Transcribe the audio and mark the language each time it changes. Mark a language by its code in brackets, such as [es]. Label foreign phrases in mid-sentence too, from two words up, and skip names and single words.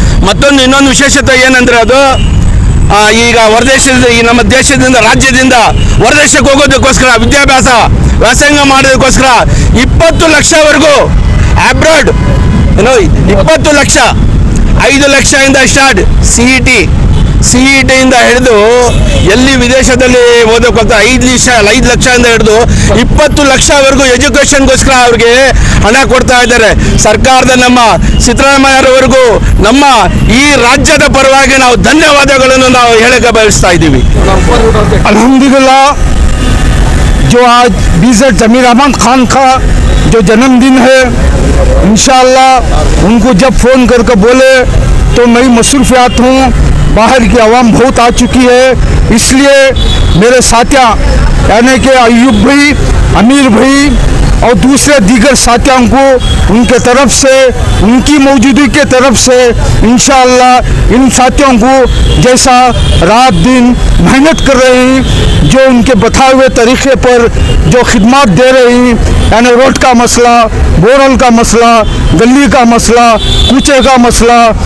[kn] ಮತ್ತೊಂದು ಇನ್ನೊಂದು ವಿಶೇಷತೆ ಏನಂದರೆ ಅದು ಈಗ ಹೊರದೇಶದಿಂದ ಈ ನಮ್ಮ ದೇಶದಿಂದ ರಾಜ್ಯದಿಂದ ಹೊರದೇಶಕ್ಕೆ ಹೋಗೋದಕ್ಕೋಸ್ಕರ ವಿದ್ಯಾಭ್ಯಾಸ ವ್ಯಾಸಂಗ ಮಾಡೋದಕ್ಕೋಸ್ಕರ 20 ಲಕ್ಷವರೆಗೂ ಅಬ್ರಾಡ್ 20 ಲಕ್ಷ 5 ಲಕ್ಷದಿಂದ ಸ್ಟಾರ್ಟ್ ಸಿ ಇ ಟಿಯಿಂದ ಹಿಡಿದು ಎಲ್ಲಿ ವಿದೇಶದಲ್ಲಿ ಓದೋಕ್ಕಂತ 5 ಲಕ್ಷದಿಂದ ಹಿಡಿದು 20 ಲಕ್ಷವರೆಗೂ ಎಜುಕೇಷನ್ಗೋಸ್ಕರ ಅವ್ರಿಗೆ ಹಣ ಕೊಡ್ತಾ ಇದ್ದಾರೆ. ಸರ್ಕಾರದ ನಮ್ಮ ಸಿದ್ದರಾಮಯ್ಯರವರೆಗೂ ನಮ್ಮ ಈ ರಾಜ್ಯದ ಪರವಾಗಿ ನಾವು ಧನ್ಯವಾದಗಳನ್ನು ನಾವು ಹೇಳಕ್ಕೆ ಬಯಸ್ತಾ ಇದ್ದೀವಿ. [hi] अल्हम्दुलिल्लाह जो आज बीजेड जमीर अहमद खान का जो जन्मदिन है, इंशाअल्लाह उनको जब फ़ोन करके बोले तो मेरी मसरूफियात हूँ, बाहर की आवाम बहुत आ चुकी है, इसलिए मेरे साथियाँ यानी कि अयूब भाई, अमीर भाई और दूसरे दीगर साथियों को उनके तरफ से, उनकी मौजूदगी के तरफ से इंशाअल्लाह इन साथियों को जैसा रात दिन मेहनत कर रहे हैं, जो उनके बताए हुए तरीके पर जो खिदमत दे रही हैं, यानी रोड का मसला, बोरल का मसला, गली का मसला, कूचे का मसला,